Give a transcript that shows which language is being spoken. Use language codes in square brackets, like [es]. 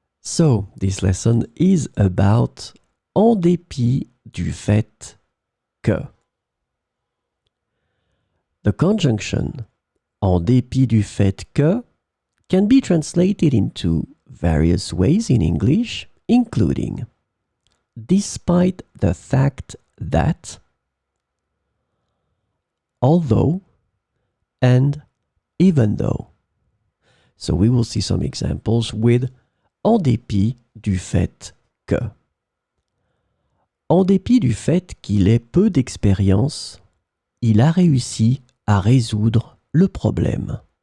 [en] So, this lesson is about en dépit du fait que. The conjunction en dépit du fait que can be translated into various ways in English, including despite the fact that, although, and even though. So we will see some examples with en dépit du fait que. [fr] En dépit du fait qu'il ait peu d'expérience, il a réussi à résoudre le problème.